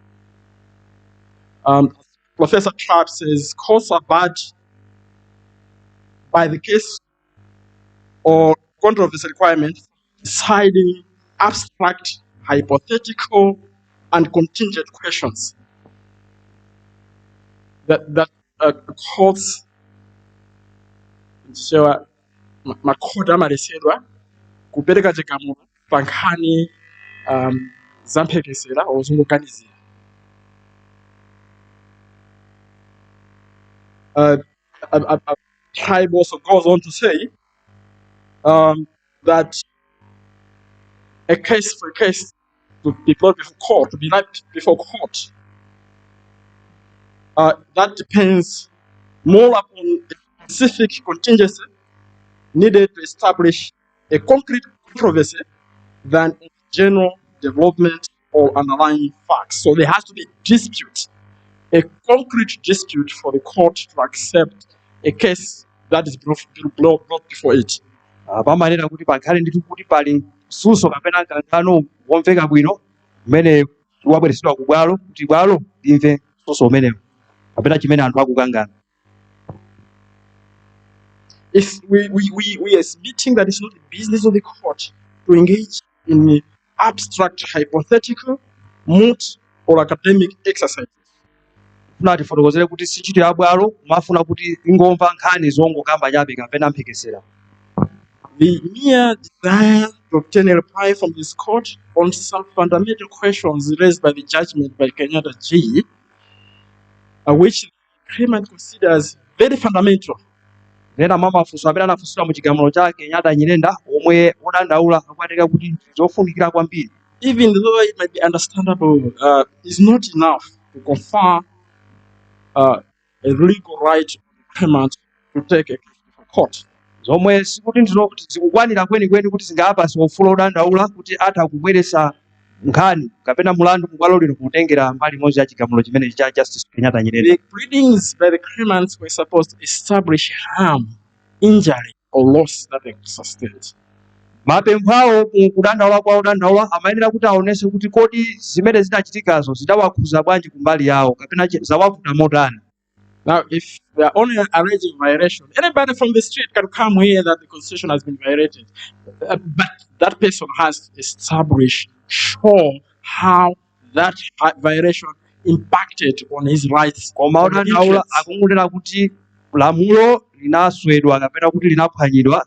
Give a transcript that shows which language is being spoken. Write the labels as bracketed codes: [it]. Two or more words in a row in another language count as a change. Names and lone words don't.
[en] Professor Tribe says courts are barred by the case or controversy requirement deciding abstract, hypothetical, and contingent questions that courts [ny] makhoti amalesedwa kupereka chigamulo pa nkhani zamphekesera ozungukanizira. [en] Tribe also goes on to say that a case for a case to be brought before court, to be brought before court, that depends more upon a specific contingency needed to establish a concrete controversy than a general development or underlying facts. So there has to be a dispute, a concrete dispute for the court to accept a case that is brought before it. [ny] Pamanena kuti pakhale ndithu kuti pali msuso kapena mkangano womveka bwino umene wabweresedwa ku bwalo kuti bwalo limve msuso umenewo kapena chimene anthu akukangana. [en] If we are admitting that it's not the business of the court to engage in abstract, hypothetical, moot, or academic exercises. [ny] Funati fotokozere kuti si ntchito ya bwalo mafuna kuti ingomva nkhani zongokamba chabe kapena mphekesera. [en] The mere desire to obtain a reply from this court on some fundamental questions raised by the judgment by Kenyatta G, which the claimant considers very fundamental. [ny] Nena mama funso amene anafunsidwa mu chigamulo cha Kenyatta Nyirenda omwe odandaula akupateka kuti zofunikira kwambiri. [en] Even though it might be understandable, is not enough to confer a legal right to the claimant to take a case before court. [ny] Zomwe sikuti ndizoti zikukwanira kwenikweni kuti zingapasi ufulu odandaula kuti atha kubweresa nkhani kapena mulandu mu bwalo lino kutengera mbali imodzi ya chigamulo chimene cha Justice Kenyatta Nyirenda. [en] The pleadings by the claimants were supposed to establish harm, injury, or loss that they sustained. [ny] Mapempho awo kudandaula kwa odandaula amayenera kuti aonese kuti kodi zimene zinachitikazo zidawakhuza bwanji kumbali yawo kapena zawavuta motani. [en] Now, if they are only alleging violation, anybody from the street can come here that the Constitution has been violated. But that person has established, shown how that violation impacted on his rights. [ny] Koma odandaula akungulira kuti lamulo linaswedwa kapena kuti linaphwanyidwa.